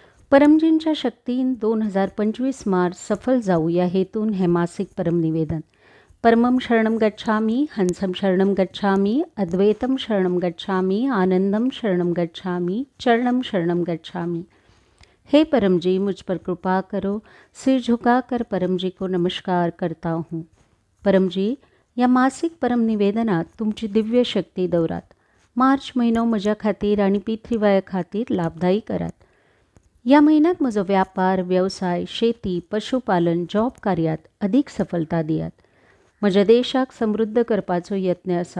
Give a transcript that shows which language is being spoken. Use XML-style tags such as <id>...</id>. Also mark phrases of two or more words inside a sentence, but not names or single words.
<mr>परमजींच्या शक्तीन 2025 मार्च सफल जाऊ या हेतून हे मासिक परमनिवेदन.</mr> <sa>परमं शरणं गच्छामि, हंसं शरणं गच्छामि, अद्वैतं शरणं गच्छामि, आनंदम शरणं गच्छामि, चरणं शरणं गच्छामि.</sa> <hi>हे परम जी, मुझ पर कृपा करो. सिर झुकाकर परम जी को नमस्कार करता हूँ.</hi> <mr>परम जी, या मासिक परम निवेदनात तुमची दिव्य शक्ती दौरात.</mr> <kok>मार्च महिनो म्हज्या खातीर आनी पितृवाया खातीर लाभदायी करात. या महिन्यात म्हजो व्यापार, व्यवसाय, शेती, पशुपालन, जॉब कार्यात अधिक सफलता दियात. म्हज्या देशाक समृद्ध करपाचो यत्न आसा.</kok>